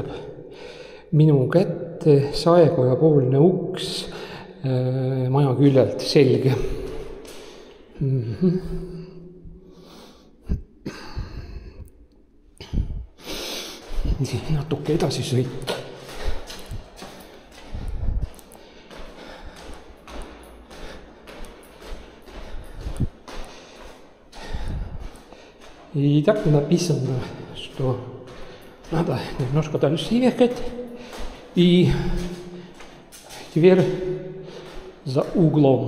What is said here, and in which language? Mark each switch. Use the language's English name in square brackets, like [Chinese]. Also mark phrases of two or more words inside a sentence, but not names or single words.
[Estonian] Minu kätte saekoja poolne uks maja küljelt selge. Natuke edasi sõita. [Russian] И так написано, что надо немножко дальше ехать. И дверь за углом.